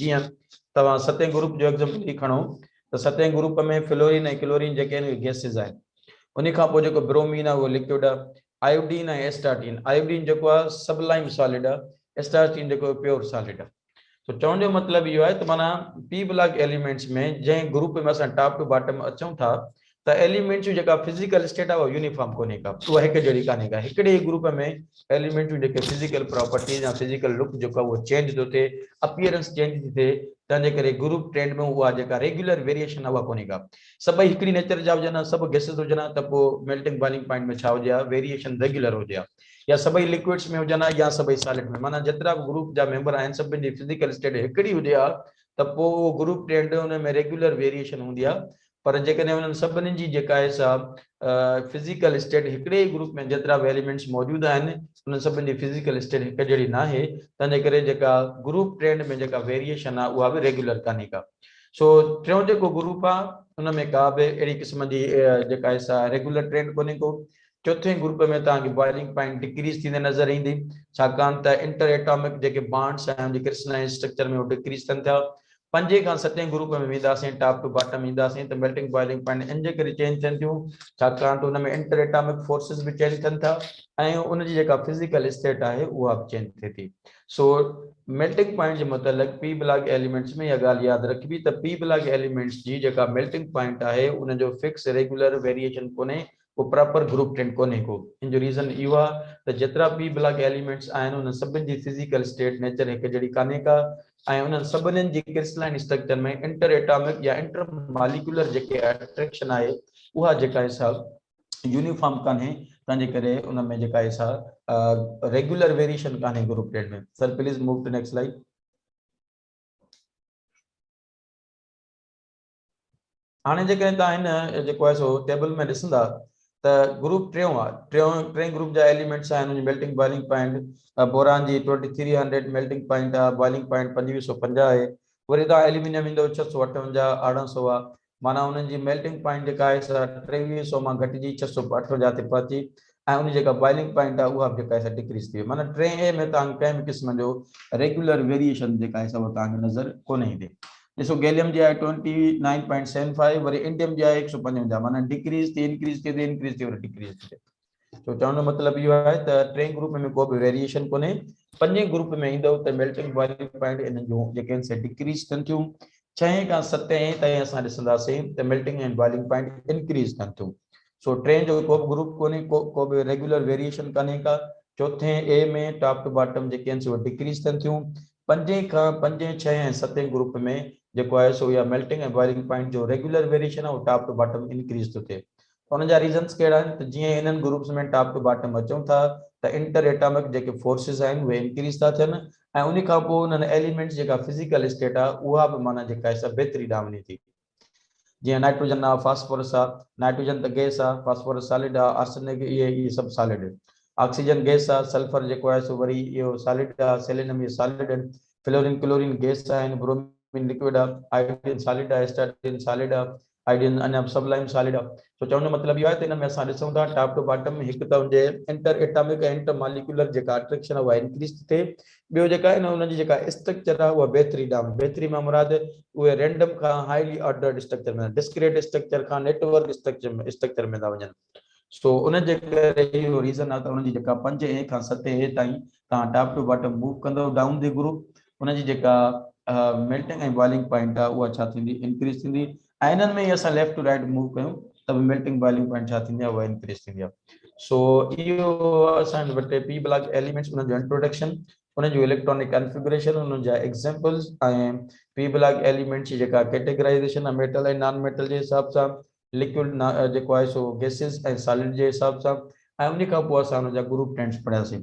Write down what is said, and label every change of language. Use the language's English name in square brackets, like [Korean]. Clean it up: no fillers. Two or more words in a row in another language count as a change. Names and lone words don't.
[Sindhi] जीअं तव्हां सतें ग्रुप जो एग्जाम्पल ई खणो त सतें ग्रुप में फ्लोरीन ऐं क्लोरीन जेके आहिनि उहे गैसिस आहिनि। उन खां पोइ जेको ब्रोमीन आहे उहो लिक्विड आहे। आयोडीन ऐं एस्टाटीन, आयोडीन जेको आहे [English] sublime solid [Sindhi] आहे, एस्टाटीन जेको [English] pure solid [Sindhi] आहे। तो चवण जो मतिलबु इहो आहे त माना [English] p block elements [Sindhi] में जंहिं ग्रुप में असां [English] top to bottom [Sindhi] अचूं था त एलिमेंट्स जी जेका [English] physical state [Sindhi] आहे उहा यूनिफॉर्म कोन्हे का, उहा हिकु जहिड़ी कान्हे का। हिकिड़े ई ग्रुप में एलिमेंट जूं जेके [English] physical properties [Sindhi] या [English] physical look [Sindhi] जेको आहे उहो चेंज थो थिए, [English] appearance change [Sindhi] थी थिए, तंहिंजे करे [English] group trend [Sindhi] में उहा जेका [English] regular variation [Sindhi] आहे उहा कोन्हे का। सभई हिकिड़ी नेचर जा हुजनि, सभु गैसिस हुजनि त पोइ [English] melting boiling point [Sindhi] में छा हुजे, [English] variation regular [Sindhi] हुजे, या सभई लिक्विड्स में हुजनि या सभई सॉलिड में, माना जेतिरा बि ग्रुप जा मेंबर आहिनि सभिनी जी [English] physical state [Sindhi] हिकिड़ी हुजे हा त पोइ उहो [English] group trend [Sindhi] हुन में [English] regular variation [Sindhi] हूंदी आहे। पर जेकॾहिं उन्हनि सभिनी जी जेका आहे सा [English] physical state [Sindhi] हिकिड़े ई ग्रुप में जेतिरा बि एलिमेंट्स मौजूदु आहिनि उन्हनि सभिनी जी [English] physical state [Sindhi] हिकु जहिड़ी न आहे, तंहिंजे करे जेका [English] group trend [Sindhi] में जेका वेरिएशन आहे उहा बि रेगुलर कान्हे का। सो टियों जेको ग्रुप आहे उन में का बि अहिड़ी क़िस्म जी जेका आहे सा [English] regular trend [Sindhi] कोन्हे को। चौथे ग्रुप में तव्हांखे [English] boiling point decrease [Sindhi] थींदे नज़र ईंदी, छाकाणि त [English] inter atomic [Sindhi] जेके बॉन्ड्स आहिनि [English] crystalline structure [Sindhi] में उहो डिक्रीज थियनि था। पंजे खां सतें ग्रुप में वेंदासीं, [English] top to bottom [Sindhi] ईंदासीं त [English] melting boiling point [Sindhi] इन जे करे चेंज थियनि थियूं, छाकाणि त हुन में [English] inter atomic forces [Sindhi] बि चेंज थियनि था ऐं उनजी जेका [English] physical state [Sindhi] आहे उहा बि चेंज थिए थी। सो [English] melting point [Sindhi] जे मुतलिक़ [English] p block elements [Sindhi] में इहा ॻाल्हि यादि रखबी त [English] p block elements [Sindhi] जी जेका [English] melting point [Sindhi] आहे उनजो [English] fix regular variation [Sindhi] कोन्हे, वो [English] proper group trend [Sindhi] कोन्हे को। इन जो रीज़न इहो आहे त जेतिरा [English] p block elements [Sindhi] आहिनि उन सभिनि जी [English] physical state nature [Sindhi] हिकु जहिड़ी कान्हे का ऐं उन्हनि सभिनीनि जी [English] crystalline structure [Sindhi] में [English] inter atomic [Sindhi] या [English] inter molecular [Sindhi] जेके अट्रैक्शन आहे उहा जेका आहे सा यूनिफॉर्म कान्हे, तंहिंजे करे उन में जेका आहे सा [English] regular variation [Sindhi] कान्हे [English] group trend [Sindhi] में। [English] sir please move to next slide. [Sindhi] हाणे जेकॾहिं तव्हां हिन जेको आहे सो टेबल में ॾिसंदा त ग्रुप टियों आहे, टे ग्रुप जा एलिमेंट्स आहिनि उनजी [English] melting boiling point [Sindhi] बोरान जी 2300 [English] melting point [Sindhi] आहे, [English] boiling point [Sindhi] 2550 आहे। वरी तव्हां एल्यूमिनियम ईंदो 658 1800 आहे, माना उन्हनि जी [English] melting point [Sindhi] जेका आहे 2300 मां घटिजी 658 ते पहुची ऐं उन जेका [English] boiling point [Sindhi] आहे उहा बि जेका आहे डिक्रीज थी वई। माना 3A में तव्हांखे कंहिं बि क़िस्म जो [English] regular variation [Sindhi] जेका आहे उहा तव्हांखे नज़र कोन ईंदी। ॾिसो गैलियम जी आहे 29.75, वरी इंडियम जी आहे 155, माना डिक्रीज थी इंक्रीज थी इंक्रीज थी वरी डिक्रीज थी। तो चवण जो मतिलबु इहो आहे त टे ग्रुप में को बि वेरिएशन कोन्हे, पंजे ग्रुप में ईंदो त [English] melting boiling point [Sindhi] इन जो जेके आहिनि से डिक्रीज़ थियनि थियूं। 6 खां 7 ताईं असां ॾिसंदासीं त [English] melting and boiling point [Sindhi] इंक्रीज़ थियनि थियूं। सो टे जो को बि ग्रुप कोन्हे, को बि [English] regular variation [Sindhi] कान्हे का। चौथे ए में [English] top to bottom [Sindhi] जेके आहिनि से उहे डिक्रीज़ थियनि थियूं। 5, 6 ऐं 7 ग्रुप में जेको आहे सो इहा मेल्टिंग ऐं [English] boiling point [Sindhi] जो [English] regular variation [Sindhi] आहे उहो [English] top to bottom [Sindhi] इंक्रीज़ थो थिए। उन जा रीज़न्स कहिड़ा आहिनि त जीअं हिननि ग्रुप्स में [English] top to bottom [Sindhi] अचूं था त [English] inter atomic [Sindhi] जेके फोर्सिस आहिनि उहे इंक्रीज़ था थियनि ऐं उन खां पोइ उन्हनि एलिमेंट्स जेका [English] physical state [Sindhi] आहे उहा बि माना जेका आहे बहितरी ॾांहुं थी। जीअं नाइट्रोजन आहे, फास्फोरस आहे, नाइट्रोजन त गैस आहे, फास्फोरस सॉलिड आहे, आर्सेनिक इहे सभु सॉलिड आहिनि। ऑक्सीजन गैस आहे, सल्फर जेको आहे सो वरी इहो सॉलिड आहे, सेलेनियम इहे सॉलिड आहिनि, फ्लोरीन क्लोरीन गैस आहिनि, ब्रोमीन लिक्विड आहे, आयोडीन सॉलिड आहे, एस्टाटीन सॉलिड आहे, आयोडीन अञा [English] sublime solid [Sindhi] आहे। तो चवण जो मतिलबु इहो आहे त हिन में असां ॾिसूं था [English] top to bottom [Sindhi] हिकु त हुनजे [English] inter atomic [Sindhi] ऐं [English] inter molecular [Sindhi] जेका अट्रैक्शन आहे उहा इंक्रीज़ थी थिए। ॿियो जेका आहे न हुनजी जेका स्ट्रक्चर आहे उहा बहितरी ॾांहुं, बहितरी मां मुराद उहे रैंडम खां [English] highly ordered structure [Sindhi] में, [English] discrete structure [Sindhi] खां [English] network structure [Sindhi] में था वञनि। सो उन जे करे इहो रीज़न आहे त उनजी जेका 5 खां 7 ताईं तव्हां [English] top to bottom move [Sindhi] कंदो [English] down the group, [Sindhi] उनजी जेका मेल्टिंग ऐं बॉइलिंग पॉइंट आहे उहा छा थींदी, इंक्रीज़ थींदी। ऐं इन्हनि में ई असां [English] left to right move [Sindhi] कयूं त बि [English] melting boiling point [Sindhi] छा थींदी आहे उहा इंक्रीज़ थींदी आहे। सो इहो असां वटि [English] p block elements [Sindhi] उन जो इंट्रोडक्शन, उन जो [English] electronic configuration, [Sindhi] उन जा एग्जांपल्स ऐं [English] p block elements [Sindhi] जी जेका कैटेगराइज़ेशन आहे मेटल ऐं [English] non metal [Sindhi] जे हिसाब सां, लिक्विड जेको आहे सो गैसिस ऐं सॉलिड जे हिसाब सां, ऐं उन खां पोइ असां हुन जा [English] group tens [Sindhi] पढ़ियासीं।